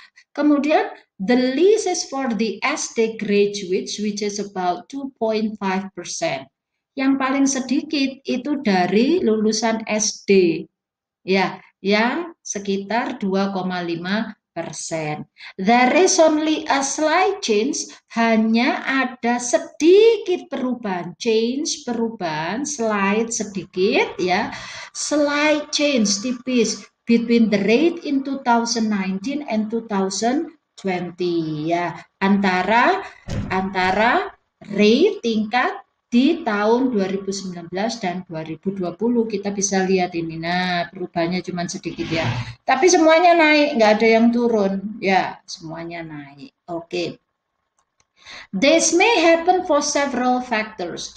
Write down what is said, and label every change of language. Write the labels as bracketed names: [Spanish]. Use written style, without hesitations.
[English] Kemudian the least is for the SD graduates which is about 2.5%. [Indonesian] Yang paling sedikit itu dari lulusan SD ya, yang sekitar 2,5%. [English] There is only a slight change, [Indonesian] hanya ada sedikit perubahan, perubahan, slight sedikit ya, slight change tipis [English] between the rate in 2019 and 2020 [Indonesian] ya, antara rate tingkat di tahun 2019 dan 2020 kita bisa lihat ini. Nah, perubahannya cuma sedikit ya. Tapi semuanya naik, nggak ada yang turun. Ya, semuanya naik. Oke. [English] This may happen for several factors.